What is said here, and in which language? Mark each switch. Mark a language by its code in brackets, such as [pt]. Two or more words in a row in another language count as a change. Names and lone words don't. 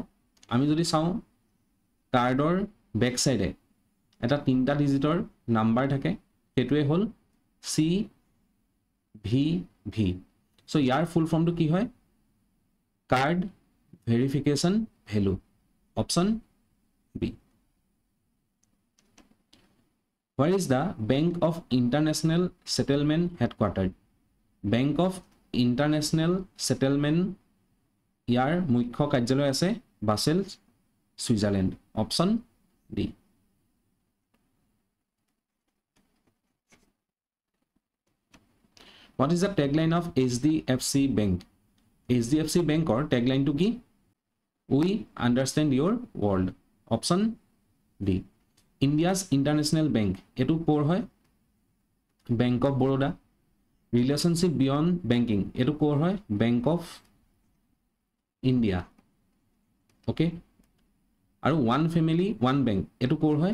[as] আমি যদি চাওঁ কাৰ্ডৰ বেক চাইডে এটা 3টা ডিজিটৰ নাম্বাৰ থাকে, সেইটোৱে হ'ল CVV। চ' ইয়াৰ ফুল ফৰ্মটো কি হয়? [en] Card Verification Value. option B. Where is the Bank of International Settlement headquartered? [as] Bank of International Settlement ইয়াৰ মুখ্য কাৰ্যালয় আছে বাছেল, ছুইজাৰলেণ্ড। [en] option D. What is the tagline of HDFC Bank? [as] HDFC বেংকৰ টেগলাইনটো কি? [en] We understand your world। option D. India's International Bank [as] এইটো ক'ৰ হয়? বেংক অফ বৰোডা। [en] Relationship Beyond Banking [as] এইটো ক'ৰ হয়? বেংক অফ ইণ্ডিয়া। অ'কে, আৰু [en] One Family One Bank [as] এইটো ক'ৰ হয়?